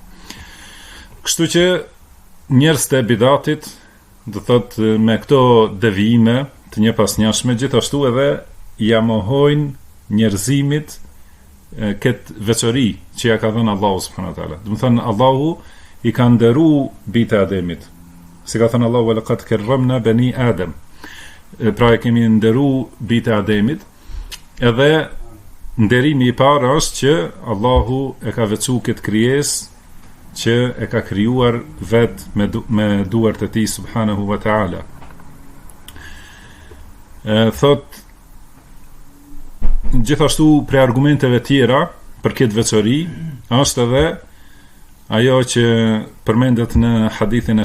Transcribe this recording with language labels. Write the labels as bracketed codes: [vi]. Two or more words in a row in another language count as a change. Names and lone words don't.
[sq] Kështu që njerëzit e bidatit, do thot me këto devijime të njëpasnjashme, gjithashtu edhe ja mohojnë njerëzimit këtë veçori që ja ka dhënë Allahu [ar] سبحانه وتعالى. [sq] Do të thonë Allahu i ka nderuar bijtë e Ademit. Si ka thënë Allahu: [ar] "لقد كرمنا بني آدم." [sq] Pra e kemi nderuar bijtë e Ademit, edhe nderimi i parë është që Allahu e ka veçuar këtë krijesë që e ka krijuar vetë me duart e tij [ar] سبحانه وتعالى. [sq] Thot gjithashtu për argumenteve tjera për këtë veçori është edhe ajo që përmendet në hadithin e